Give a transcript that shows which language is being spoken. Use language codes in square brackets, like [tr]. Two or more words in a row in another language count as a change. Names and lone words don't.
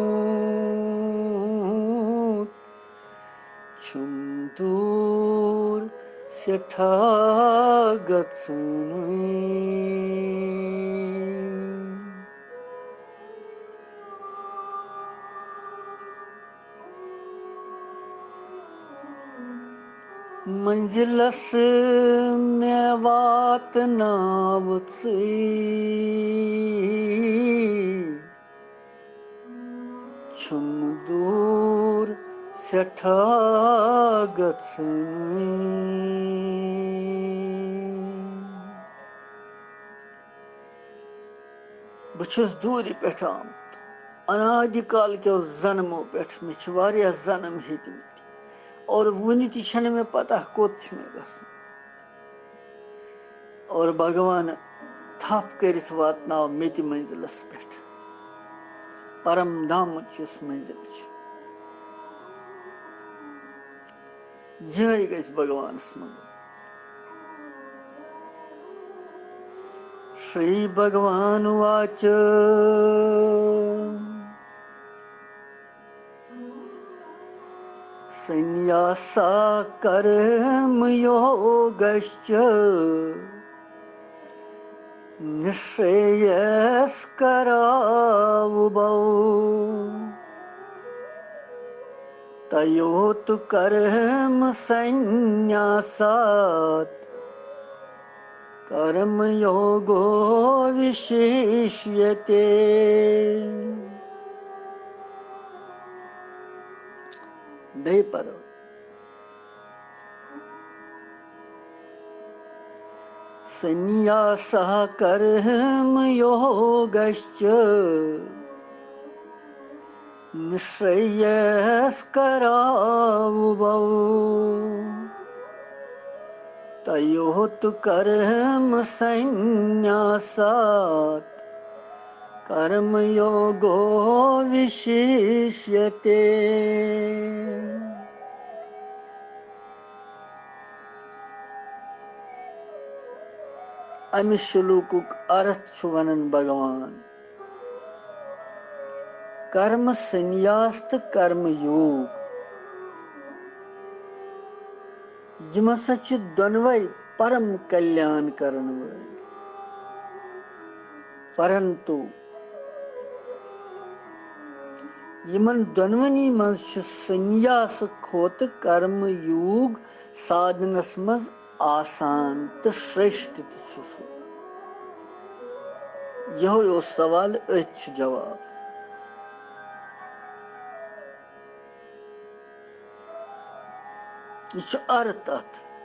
[ks] छुम दूर सेठा गछनुई। मंजिलस में बात नावची छुम दूर सेठा गछनुई। बछुस दूरी पेठ आमत [hi] अनादिकाल के जन्मों [ks] पेठ मे छ वारिया जन्म हेतमत और वुनि ति छन में पता कोत छ मे गसन और भगवान थप करित वातनाव मेत मंजिलस पेठ परम धाम चुस मंजिल छ यह गस भगवान स्मरण। [sa] श्री भगवान वाच संन्यासा कर्मयोगश्च निःश्रेयस्करावुभौ तयोः तु कर्म संन्यासात् कर्मयोगो विशिष्यते। [hi] नहीं पढ़ो। [sa] संन्यासः कर्मयोगश्च निःश्रेयस्करावुभौ तयोः तु कर्म संन्यासात् कर्मयोगो विशिष्यते। [ks] अमि श्लोकुक अर्थ छु वनन भगवान कर्म संन्यास तो कर्म योग यम हसा छु दोनवै परम कल्याण करन वल परंतु यमन दोनवनी मज छु संन्यास खोत कर्म योग साधनस मज आसान तो श्रेष्ठ छु यो सवाल अच्छ जवाब यह अर्थ अत